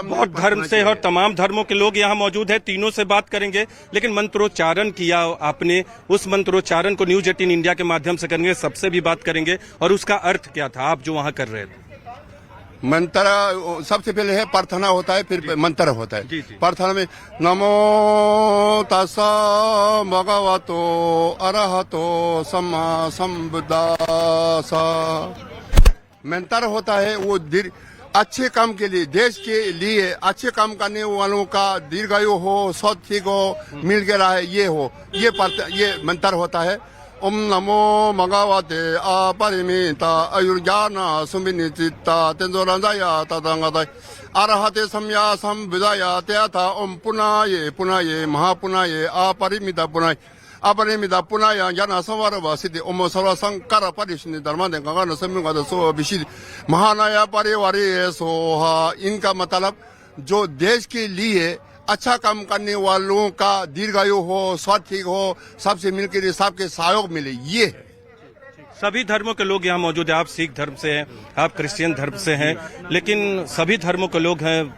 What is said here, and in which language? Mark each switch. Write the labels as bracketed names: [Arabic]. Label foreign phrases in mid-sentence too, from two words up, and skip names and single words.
[Hindi] बहुत धर्म से और तमाम धर्मों के लोग यहाँ मौजूद हैं। तीनों से बात करेंगे, लेकिन मंत्रोच्चारण किया आपने, उस मंत्रोच्चारण को न्यूज 18 इंडिया के माध्यम से करेंगे, सबसे भी बात करेंगे और उसका अर्थ क्या था आप जो वहाँ कर रहे थे? मंत्र सबसे पहले है प्रार्थना होता है, फिर मंत्र होता है। प्रार्थना में [Pali] नमो तस्सा भगवतो अरहतो सम्मा संबुद्धासा [Hindi] मंत्र होता है। वो अच्छे काम के लिए, देश के लिए अच्छे काम करने वालों का दीर्घायु हो, स्वस्थ ठीक हो, मिल के रहे, ये मंत्र होता है। [Sanskrit] ओम नमो भगवते अपरिमिता आयुर्ज्ञान सुविनिचिता तेजोरंजया तदंगदय अरहते सम्या संविदया तथा ओम पुनाये महापुनाये अपरिमिता पुनाय ज्ञान संवर सिद्धि ओम सर्व संकर परिष्णि धर्म गंगा समिंग सो विशि महानाया परिवारे सोहा। [Hindi] इनका मतलब जो देश के लिए अच्छा काम करने वालों का दीर्घायु हो, स्वास्थ्य ठीक हो, सबसे मिलकर सबके सहयोग मिले। ये सभी धर्मों के लोग यहाँ मौजूद हैं। आप सिख धर्म से हैं, आप क्रिश्चियन धर्म से हैं, लेकिन सभी धर्मों के लोग हैं।